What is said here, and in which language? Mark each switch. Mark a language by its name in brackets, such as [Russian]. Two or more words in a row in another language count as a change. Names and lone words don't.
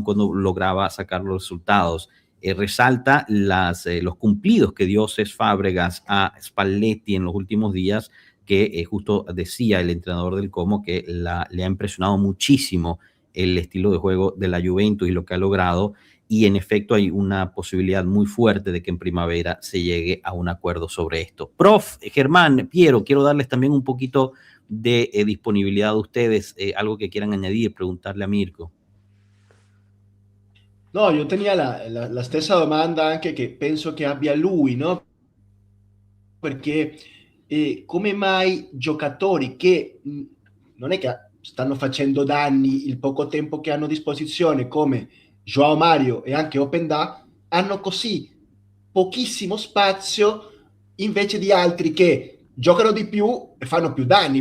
[Spanish] Aun cuando lograba sacar los resultados. resalta los cumplidos que dio Cesc Fábregas a Spalletti en los últimos días, que justo decía el entrenador del Como que le ha impresionado muchísimo el estilo de juego de la Juventus y lo que ha logrado, y en efecto hay una posibilidad muy fuerte de que en primavera se llegue a un acuerdo sobre esto. Prof. Germán, Piero, quiero darles también un poquito de disponibilidad a ustedes, algo que quieran añadir, preguntarle a Mirko. [Italian] No, io tenia la stessa domanda anche che penso che abbia lui, no? Perché come mai giocatori che non è che stanno facendo danni il poco tempo che hanno a disposizione, come Joao Mario e anche Openda, hanno così pochissimo spazio invece di altri che giocano di più e fanno più danni?